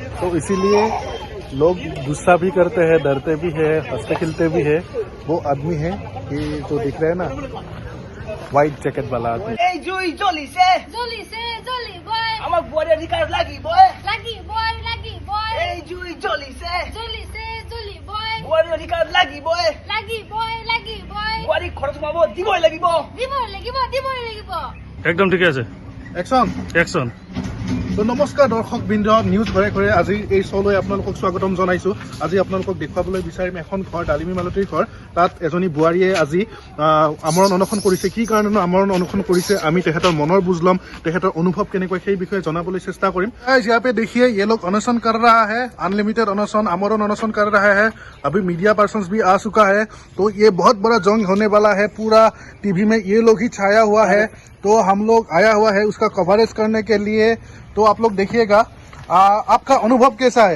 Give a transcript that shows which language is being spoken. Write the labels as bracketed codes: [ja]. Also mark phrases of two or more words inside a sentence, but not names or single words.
[hi] तो इसीलिए लोग गुस्सा भी करते हैं, डरते भी है, हंसते खिलते भी है। वो आदमी है ये जो दिख रहा है ना, [en] white jacket [hi] वाला आदमी। [as] এই জুই জ্বলিছে বয় আমার বড় রিকার্ড লাগি বয় বয় এই জুই জ্বলিছে বয় বড় রিকার্ড লাগি বয় বড় খরচ পাবো দিবই লাগিব দিব লাগিব একদম ঠিক আছে। [hi] एक्शन एक्शन। [as] তো নমস্কাৰ দৰ্শক বৃন্দ, নিউজ ঘৰে ঘৰে আজি এই শ্ব'লৈ আপোনালোকক স্বাগতম জনাইছোঁ। আজি আপোনালোকক দেখুৱাবলৈ বিচাৰিম এখন ঘৰ, ডালিমী মালতীৰ ঘৰ। তাত এজনী বোৱাৰীয়ে আজি আমৰণ অনশন কৰিছে। কি কাৰণেনো আমৰণ অনশন কৰিছে, আমি তেখেতৰ মনৰ বুজ ল'ম, তেখেতৰ অনুভৱ কেনেকুৱা সেই বিষয়ে জনাবলৈ চেষ্টা কৰিম। [hi] यहाँ पे देखिए ये लोग अनशन कर रहा है, अनलिमिटेड अनशन, आमरण अनशन कर रहा है। अभी [en] media persons [hi] भी आ चुका है, तो ये बहुत बड़ा जंग होने वाला है। पूरा टीवी में ये लोग ही छाया हुआ है, तो हम लोग आया हुआ है उसका कवरेज करने के लिए। तो आप लोग देखिएगा, आपका अनुभव कैसा है?